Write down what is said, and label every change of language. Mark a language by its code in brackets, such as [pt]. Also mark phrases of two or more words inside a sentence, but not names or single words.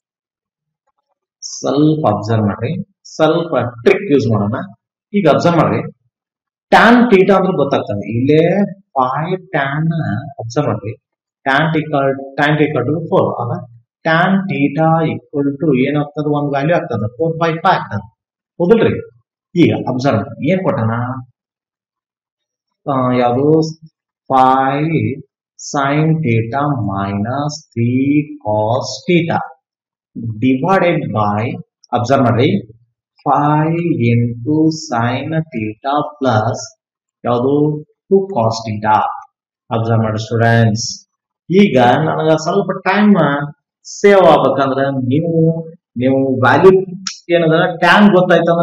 [kn] ಸ್ವಲ್ಪ ಅಬ್ಸರ್ವ್ ಮಾಡ್ರಿ ಸ್ವಲ್ಪ [en] trick use [kn] ಮಾಡೋಣ ಈಗ ಅಬ್ಸರ್ವ್ ಮಾಡ್ರಿ [en] tan theta [kn] ಅಂದ್ರೆ ಗೊತ್ತಾಗ್ತದೆ ಇಲ್ಲೇ 5 ಟ್ಯಾನ್ ಅಬ್ಸರ್ವ್ ಮಾಡ್ರಿ [en] tan theta to 4 [kn] ಆಗ [en] tan theta equal to [kn] ಏನಾಗ್ತದೆ ಒಂದು ವ್ಯಾಲ್ಯೂ ಆಗ್ತದೆ 4/5 ಆಗ್ತದೆ ಹೌದಲ್ರಿ ಈಗ ಅಬ್ಸರ್ವ್ ಏನ್ ಕೊಟ್ಟನ [en] ಯಾವುದು 5 sin theta minus 3 cos theta divided by [kn] ಅಬ್ಸರ್ವ್ ಮಾಡ್ರಿ [en] 5 into sin theta plus ಯಾವುದು 2 cos [kn] theta ಅಬ್ಸರ್ವ್ ಮಾಡಿ ಸ್ಟೂಡೆಂಟ್ಸ್ ಈಗ ನನಗ ಸ್ವಲ್ಪ [en] time save [kn] ಆಗ್ಬೇಕಂದ್ರ ನೀವು ವ್ಯಾಲ್ಯೂ ಏನದ ಟ್ಯಾನ್ ಗೊತ್ತಾಯ್ತಂದ್ರ